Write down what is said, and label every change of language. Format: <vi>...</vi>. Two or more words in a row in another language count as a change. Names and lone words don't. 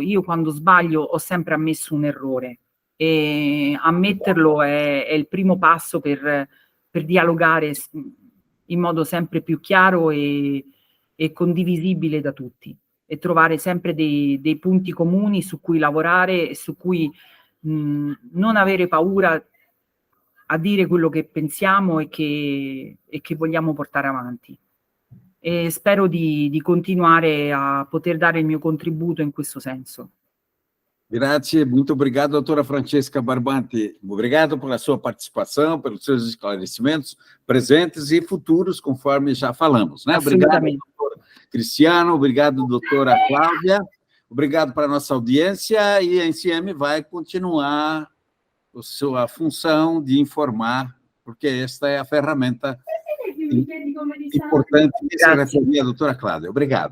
<it>Io quando sbaglio ho sempre ammesso un errore, e ammetterlo è il primo passo per dialogare in modo sempre più chiaro e condivisibile da tutti, e trovare sempre dei punti comuni su cui lavorare e su cui non avere paura a dire quello che pensiamo e che vogliamo portare avanti. E spero di continuare a poter dare il mio contributo in questo senso. Grazie,</it> <pt>muito obrigado, doutora Francesca Barbanti. Obrigado pela sua participação, pelos seus esclarecimentos presentes e futuros, conforme já falamos, né? Obrigado, doutor Cristiano, obrigado, doutora Cláudia, obrigado para a nossa audiência, e a NCM vai continuar a sua função de informar, porque esta é a ferramenta importante que se referia a doutora Cláudia.</pt>